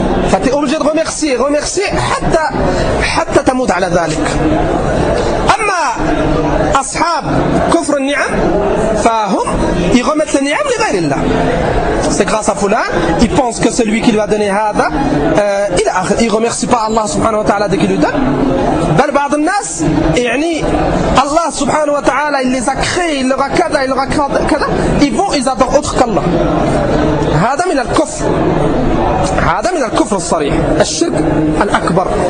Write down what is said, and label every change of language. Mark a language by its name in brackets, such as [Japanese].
[Arabic] فتي [French] obligé de remercier, remercier [Arabic] حتى حتى تموت على ذلك. أما أصحاب كفر النعم فهم يغمت النعم لغير الله. [French] C'est grâce à Fulan, il pense que celui qui lui a donné هذا, il ne remercie pas Allah subhanahu wa ta'ala de qui lui donne. [Arabic] بل بعض الناس, يعني [French] Allah subhanahu wa ta'ala, il les a créés, il leur a كذا, il leur a كذا, ils vont, ils adorent autre qu'Allah. [Arabic] هذا من الكفر, هذا من الكفر الصريح, الشرك الأكبر.